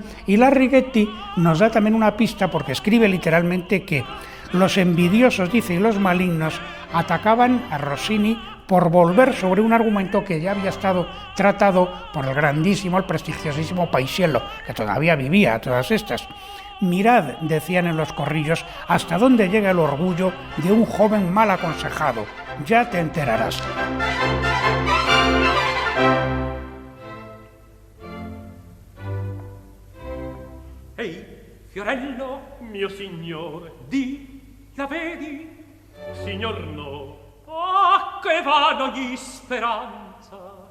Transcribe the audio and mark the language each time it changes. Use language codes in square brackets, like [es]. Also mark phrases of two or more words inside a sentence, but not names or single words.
[es] Y la Righetti nos da también una pista, porque escribe literalmente que los envidiosos, dice, y los malignos atacaban a Rossini por volver sobre un argumento que ya había estado tratado por el grandísimo, el prestigiosísimo Paisiello, que todavía vivía todas estas. Mirad, decían en los corrillos, hasta dónde llega el orgullo de un joven mal aconsejado. Ya te enterarás. [it] Ehi, Fiorello, mio signor, la vedi? Signor no. Ah, che vano gli speranza.